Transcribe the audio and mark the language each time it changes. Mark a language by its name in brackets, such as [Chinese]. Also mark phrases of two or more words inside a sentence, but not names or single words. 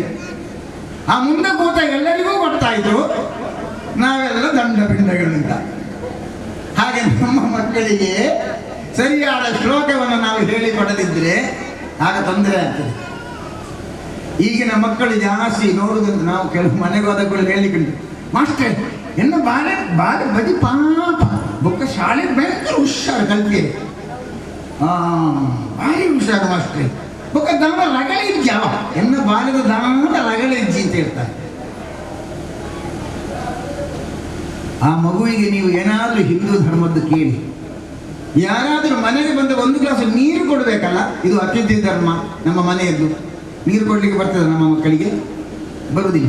[Kannada] ಆ ಮುಂದೆ ಕೂತ ಎಲ್ಲರಿಗೂ ಗೊತ್ತಾಯಿತು ನಾವೆಲ್ಲ ದಂಡಪಿಂಡಗಳು ಅಂತ. ಹಾಗೆ ನಮ್ಮ ಮಕ್ಕಳಿಗೆ ಸರಿಯಾದ ಶ್ಲೋಕವನ್ನು ನಾವು ಹೇಳಿಕೊಡದಿದ್ದರೆ ಆಗ ತೊಂದರೆ ಆಗ್ತದೆ. ಈಗಿನ ಮಕ್ಕಳು ಜಾಸ್ತಿ ನೋಡುವುದಂತ ನಾವು ಕೆಲವು ಮನೆಗೆ ಹೋದಗಳು ಹೇಳಿಕೊಂಡು, [Tulu] ಮಾಸ್ಟರ್ ಎನ್ನ ಬಾಳೆ ಬದಿ ಪಾಪ ಬೊಕ್ಕ ಶಾಲೆ ಭಯಂಕರ ಹುಷಾರು ಕಲ್ತಿದೆ, ಭಾರಿ ಹುಷಾರು ಮಾಸ್ಟ್ರೆ, ಬೊಕ್ಕ ದಾನ ರಗಳೆ ಇಜ್ಜಾವ ಎನ್ನ ಬಾಲ್ಯದ ದಾನ ರಗಳೆ ಇಜ್ಜಿ [Kannada] ಅಂತ ಹೇಳ್ತಾರೆ. ಆ ಮಗುವಿಗೆ ನೀವು ಏನಾದರೂ ಹಿಂದೂ ಧರ್ಮದ್ದು ಕೇಳಿ, ಯಾರಾದರೂ ಮನೆಗೆ ಬಂದ ಒಂದು ಗ್ಲಾಸ್ ನೀರು ಕೊಡಬೇಕಲ್ಲ, ಇದು ಅತಿಥಿ ಧರ್ಮ. ನಮ್ಮ ಮನೆಯದ್ದು ನೀರು ಕೊಡಲಿಕ್ಕೆ ಬರ್ತದೆ ನಮ್ಮ ಮಕ್ಕಳಿಗೆ? ಬರುವುದಿಲ್ಲ.